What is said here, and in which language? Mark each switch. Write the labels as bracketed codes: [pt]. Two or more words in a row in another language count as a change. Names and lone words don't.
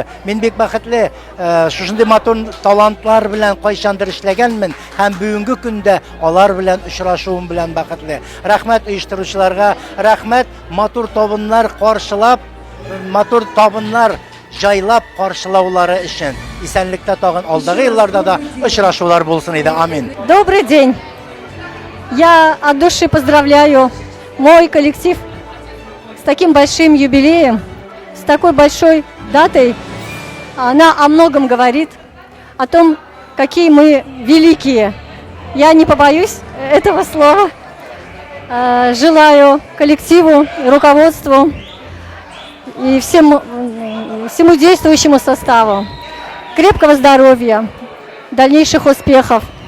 [tt] Мин бик бәхетле, шушындый матур талантлар белән кайчандыр эшләгәнмен һәм бүгенге көндә алар белән очрашуым белән бәхетле. Рәхмәт оештыручыларга, рәхмәт матур табыннар каршылап, матур табыннар жайлап каршылаулары өчен. Исәнлектә тагын алдагы елларда да очрашулар булсын иде. Амин. [ru] Добрый день. Я от души поздравляю мой коллектив с таким большим юбилеем, с такой большой датой. Она о многом говорит, о том, какие мы великие. Я не побоюсь этого слова. Желаю коллективу, руководству и всему действующему составу крепкого здоровья, дальнейших успехов.